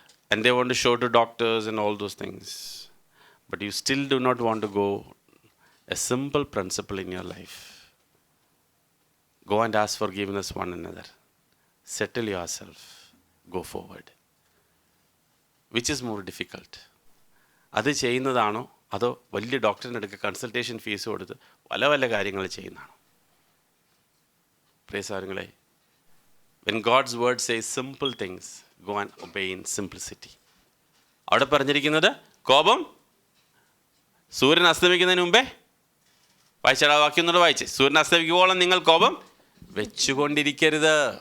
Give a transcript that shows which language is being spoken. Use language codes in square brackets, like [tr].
[en] And they want to show to doctors and all those things. But you still do not want to go a simple principle in your life. Go and ask forgiveness one another. Settle yourself. Go forward. Which is more difficult? [ml] അത് ചെയ്യുന്നതാണോ അതോ വലിയ ഡോക്ടറിൻ്റെ അടുക്ക consultation fees കൊടുത്ത് പല പല കാര്യങ്ങൾ ചെയ്യുന്നതാണോ? പ്രിയ സഹോദരങ്ങളെ, [en] when God's word says simple things, go and obey in simplicity. [ml] അവിടെ പറഞ്ഞിരിക്കുന്നത് കോപം സൂര്യൻ അസ്തമിക്കുന്നതിന് മുമ്പേ, വായിച്ചാൽ വാക്യം ഒന്നുകൂടെ വായിച്ചേ, സൂര്യൻ അസ്തമിക്കുമ്പോളം നിങ്ങൾ കോപം വെച്ചുകൊണ്ടിരിക്കരുത്.